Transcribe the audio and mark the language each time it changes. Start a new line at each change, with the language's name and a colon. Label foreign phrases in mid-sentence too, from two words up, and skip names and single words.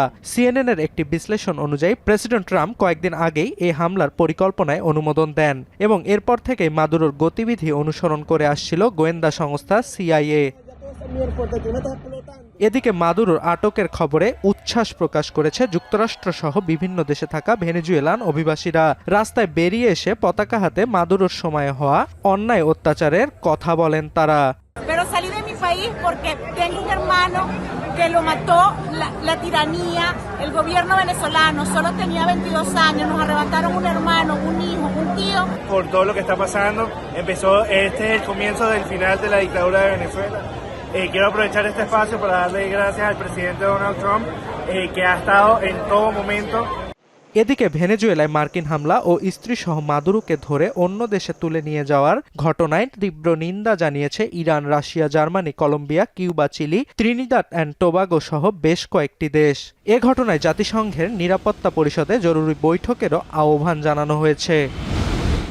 Bangla: সিএনএন এর একটি বিশ্লেষণ অনুযায়ী প্রেসিডেন্ট ট্রাম্প কয়েকদিন আগেই এই হামলার পরিকল্পনায় অনুমোদন দেন এবং এরপর থেকেই মাদুরোর গতিবিধি অনুসরণ করে আসছিল গোয়েন্দা সংস্থা সিআইএ। এদিকে মাদুরোর আটকের খবরে উচ্ছ্বাস প্রকাশ করেছে যুক্তরাষ্ট্র সহ বিভিন্ন দেশে থাকা ভেনেজুয়েলান অভিবাসীরা। রাস্তায় বেরিয়ে এসে পতাকা হাতে মাদুরোর সময়ে হওয়া অন্যায় অত্যাচারের কথা বলেন তারা।
Spanish: que lo mató la tiranía, el gobierno venezolano, solo tenía 22 años, nos arrebataron un hermano, un hijo, un tío. Por todo lo que está pasando, este es el comienzo del final de la dictadura de Venezuela. Quiero aprovechar este espacio para darle gracias al presidente Donald Trump, que ha estado en todo momento.
Bangla: এদিকে ভেনেজুয়েলায় মার্কিন হামলা ও স্ত্রীসহ মাদুরোকে ধরে অন্য দেশে তুলে নিয়ে যাওয়ার ঘটনায় তীব্র নিন্দা জানিয়েছে ইরান, রাশিয়া, জার্মানি, কলম্বিয়া, কিউবা, চিলি, ত্রিনিদাদ অ্যান্ড টোবাগো সহ বেশ কয়েকটি দেশ। এ ঘটনায় জাতিসংঘের নিরাপত্তা পরিষদে জরুরি বৈঠকেরও আহ্বান জানানো হয়েছে।